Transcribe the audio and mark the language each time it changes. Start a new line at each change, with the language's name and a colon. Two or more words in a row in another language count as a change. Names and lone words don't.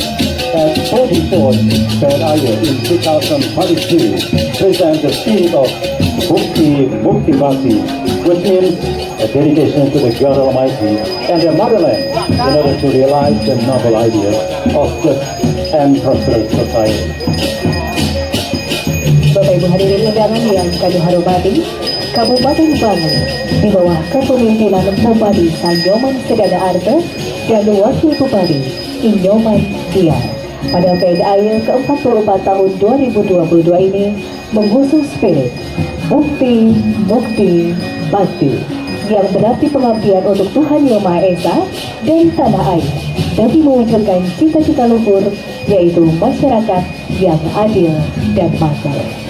English: At 44th Ped Ayu in 2022 presents the spirit of Mukti Bhakti, which means a dedication to the God Almighty and the motherland in order to realize the noble ideas of just and prosperous society.
Indonesian: Bapak Ibu hadirin undangan yang kami hormati, Kabupaten Bangli di bawah kepemimpinan Bupati Sanyoman Sedana Arta dan Wakil Bupati Inyoman Diar pada Ped Ayu ke-44 tahun 2022 ini mengusung spirit Bukti Mukti Bakti yang berarti pengabdian untuk Tuhan Yang Maha Esa dan tanah air demi mewujudkan cita-cita luhur, yaitu masyarakat yang adil dan makmur.